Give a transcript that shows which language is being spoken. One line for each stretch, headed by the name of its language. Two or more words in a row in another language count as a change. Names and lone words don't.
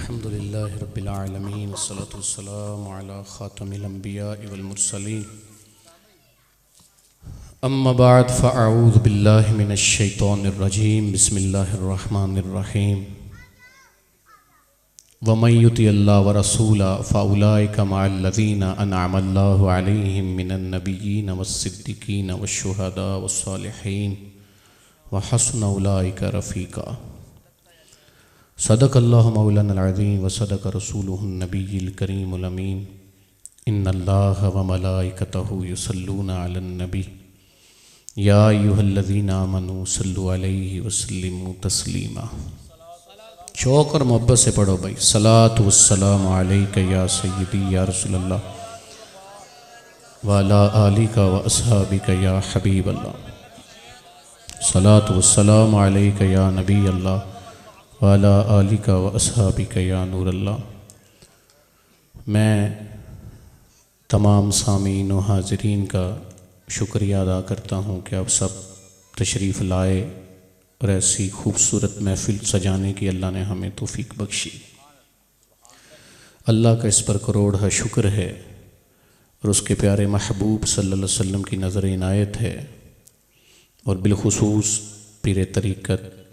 Arabic: الحمد لله رب العالمين والصلاة والسلام على خاتم الأنبياء والمرسلين أما بعد فأعوذ بالله من الشيطان الرجيم بسم الله الرحمن الرحيم ومن يطع الله والرسول فأولئك مع الذين أنعم الله عليهم من النبيين والصديقين والشهداء والصالحين وحسن أولئك رفيقا. صدق الله مولانا العظيم وصدق رسوله النبي الكريم الأمين. إن الله وملائكته يصلون على النبي يا أيها الذين آمنوا صلوا عليه وسلموا تسليما.
Urdu: شوق اور محبت سے پڑھو بھائی.
Arabic: الصلاة والسلام عليك يا سيدي يا رسول الله وعلى آلك وأصحابك يا حبيب الله. الصلاة والسلام عليك يا نبي الله وعلى آلك وأصحابك يا نور الله.
Urdu: میں تمام سامعین و حاضرین کا شکریہ ادا کرتا ہوں کہ آپ سب تشریف لائے اور ایسی خوبصورت محفل سجانے کی اللہ نے ہمیں توفیق بخشی. اللہ کا اس پر کروڑ ہے شکر ہے اور اس کے پیارے محبوب
Arabic: صلى الله عليه وسلم
Urdu: کی نظر عنایت ہے اور بالخصوص پیر طریقت